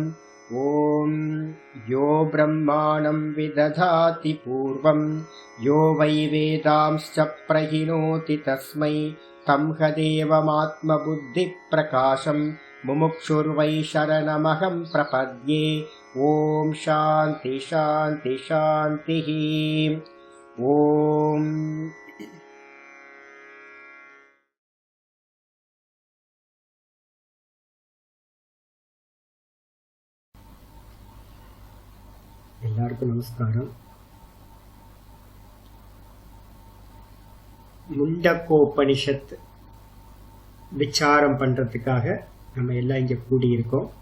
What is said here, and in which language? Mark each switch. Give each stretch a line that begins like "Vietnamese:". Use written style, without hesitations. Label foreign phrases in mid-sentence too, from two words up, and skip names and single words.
Sanskrit: ॐ यो ब्रह्माणं विदधाति पूर्वं यो वै वेदांश्च प्रहिणोति तस्मै तं हदेवमात्मबुद्धिप्रकाशं मुमुक्षुर्वै शरणमहं प्रपद्ये। ॐ शान्ति शान्ति शान्तिः।
Tamil: ॐ எல்லாருக்கும் நமஸ்காரம். முண்டக்கோபனிஷத் விசாரம் பண்றதுக்காக நம்ம எல்லாம் இங்க கூடியிருக்கோம்.